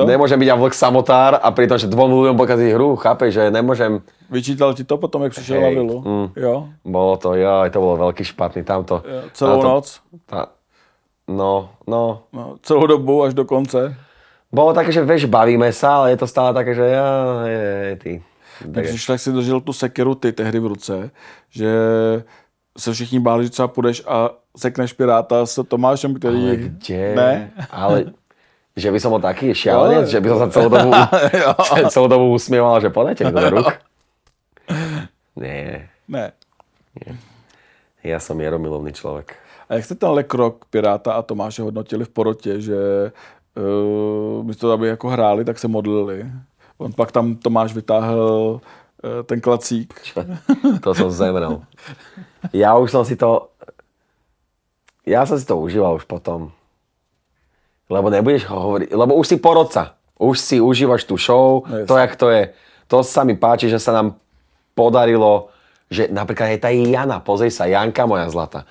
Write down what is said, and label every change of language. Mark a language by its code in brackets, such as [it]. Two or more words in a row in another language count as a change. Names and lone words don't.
[sk] Nemôžem byť ja vlk samotár a pritom, že 2 ľuďom pokaziť hru, chápeš, že nemôžem... [cs] Vyčítal ti to potom, jak přišel na vilu? Jo? [sk] Bolo to, to bolo veľký špatný, tamto. [cs] Celou noc? No. Celou dobu až do konce? [sk] Bolo také, že vieš, bavíme sa, ale je to stále také, že ty. [cs] Když tak si držel tu sekeru ty tehdy v ruce, že se všichni báli, že třeba půjdeš a sekneš Piráta s Tomášem, který... [sk] Ale kde? [cs] Ne? [sk] Ale že by som bol taký šialenec, že by som sa celú dobu usmieval, že podajte mi to do rúk. Nie. Ja som mieromilovný človek. [cs] A jak jste tenhle krok Piráta a Tomáše hodnotili v porotě, že místo aby jako hráli, tak se modlili? On pak tam Tomáš vytáhl ten klacík. [sk] To som zemrel. Ja som si to užíval už potom. Lebo nebudeš hovoriť, lebo už si porodca. Už si užívaš tú show, to jak to je. To sa mi páči, že sa nám podarilo, že napríklad aj tá Jana, pozri sa, Janka moja zlata.